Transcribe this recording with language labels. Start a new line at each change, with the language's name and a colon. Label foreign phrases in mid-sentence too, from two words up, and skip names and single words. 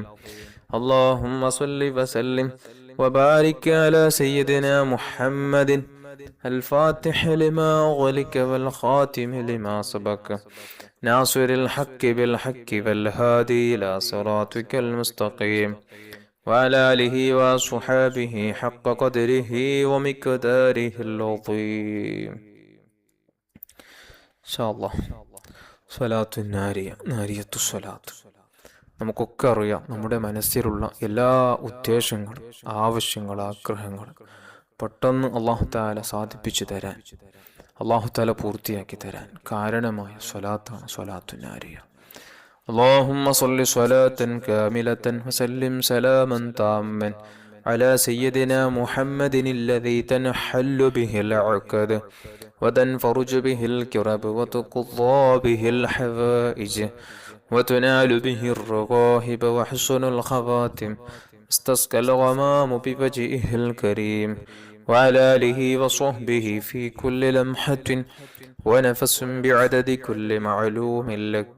Arabic: اللهم صل وسلم وبارك على سيدنا محمد الفاتح لما أغلق والخاتم لما سبق ناصر الحق بالحق والهادي إلى صراطك المستقيم وعلى آله وصحابه حق قدره ومقداره العظيم. إن شاء الله صلاة نارية صلاة.
Malayalam: നമുക്കൊക്കെ അറിയാം, നമ്മുടെ മനസ്സിലുള്ള എല്ലാ ഉദ്ദേശങ്ങളും ആവശ്യങ്ങളും ആഗ്രഹങ്ങളും പെട്ടെന്ന്
Arabic: الله تعالى
Malayalam: സാധിപ്പിച്ചു തരാൻ,
Arabic: الله تعالى
Malayalam: പൂർത്തിയാക്കി തരാൻ കാരണമായ സ്വലാത്താണ്
Arabic: صلاة نارية. اللهم صل صلاة كاملة وسلم سلاما تاما على سيدنا محمد الذي تنحل به العقد وتنفرج به الكرب وتقضى به الحوائج وتنال به الرغائب وحسن الخواتم استسقى الغمام بوجهه الكريم وعلى آله وصحبه في كل لمحة ونفس بعدد كل معلوم لك.